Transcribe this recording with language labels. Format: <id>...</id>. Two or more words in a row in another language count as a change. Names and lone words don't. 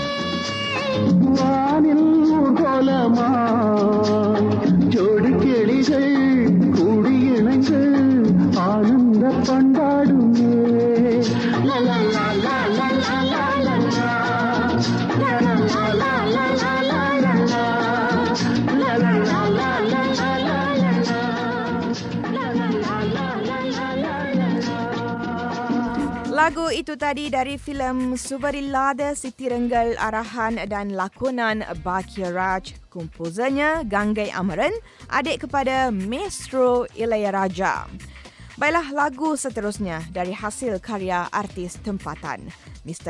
<ta>வானில் ஊர்வலமாய் ஜோடி கிளிகள் கூடியிணைந்து ஆனந்த பண்பாடுமே லலா லா லா லா லா லா லா லா. லலா லா லா லா லா லா லா லா. லலா லா லா லா லா லா லா லா. லலா லா லா லா லா லா லா லா.</ta> <ms>Lagu itu tadi dari filem Subarilada Siti Renggal, arahan dan lakonan Bakya Raj, komposernya Ganggai Amaran, adik kepada Maestro Ilayaraja. Baiklah, lagu seterusnya dari hasil karya artis tempatan Mr.</ms>